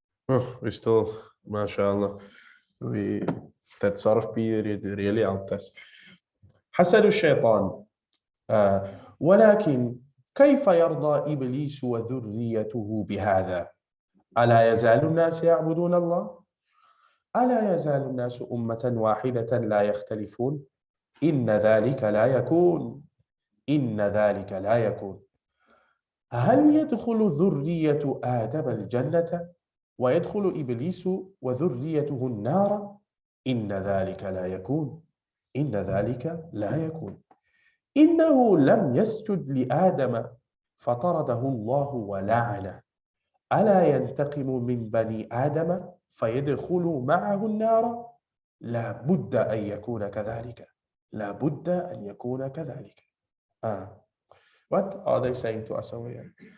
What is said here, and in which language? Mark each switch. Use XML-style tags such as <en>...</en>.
<en>Oh, we still, mashallah, that sort of period really helped us.</en> <ar>حسد الشيطان. ولكن كيف يرضى إبليس وذريته بهذا؟ ألا يزال الناس يعبدون الله؟ ألا يزال الناس أمة واحدة لا يختلفون؟ إن ذلك لا يكون. إن ذلك لا يكون. هل يدخل ذرية آدم الجنة ويدخل إبليس وذريته النار؟ إن ذلك لا يكون. إن ذلك لا يكون. إنه لم يسجد لآدم فطرده الله ولعنه. ألا ينتقم من بني آدم فيدخل معه النار؟ لا بد أن يكون كذلك. لا بد أن يكون كذلك.</ar> <en>What are they saying to us over here?</en>